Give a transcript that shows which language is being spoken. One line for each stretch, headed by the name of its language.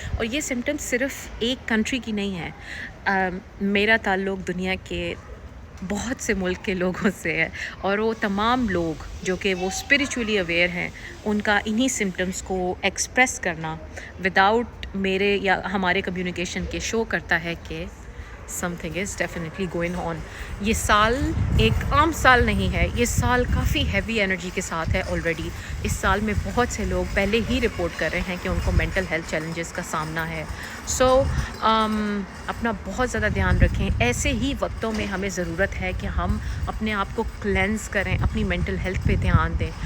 Urdu: اور یہ سمٹمس صرف ایک کنٹری کی نہیں ہے. میرا تعلق دنیا کے بہت سے ملک کے لوگوں سے ہے، اور وہ تمام لوگ جو کہ وہ اسپریچولی اویئر ہیں، ان کا انہی سمٹمس کو ایکسپریس کرنا وداؤٹ میرے یا ہمارے کمیونیکیشن کے شو کرتا ہے کہ
English: something is definitely going on.
Urdu: یہ سال ایک عام سال نہیں ہے, یہ سال کافی ہیوی انرجی کے ساتھ ہے آلریڈی. اس سال میں بہت سے لوگ پہلے ہی رپورٹ کر رہے ہیں کہ ان کو مینٹل ہیلتھ چیلنجز کا سامنا ہے. سو اپنا بہت زیادہ دھیان رکھیں. ایسے ہی وقتوں میں ہمیں ضرورت ہے کہ ہم اپنے آپ کو کلینز کریں, اپنی مینٹل ہیلتھ پہ دھیان دیں.